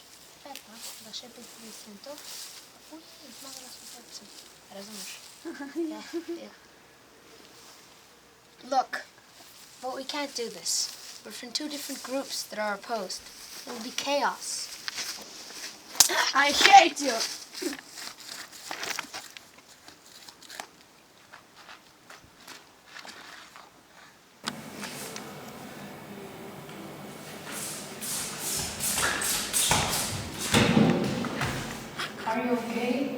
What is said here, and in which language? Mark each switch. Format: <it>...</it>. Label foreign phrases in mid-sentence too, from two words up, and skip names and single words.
<sl>Peta, da še 25 centov, zmagala smo pepsi. Razumeš?</sl> <en>Yeah. Look, but we can't do this. We're from two different groups that are opposed. It will be chaos. I hate you. Are you okay?</en>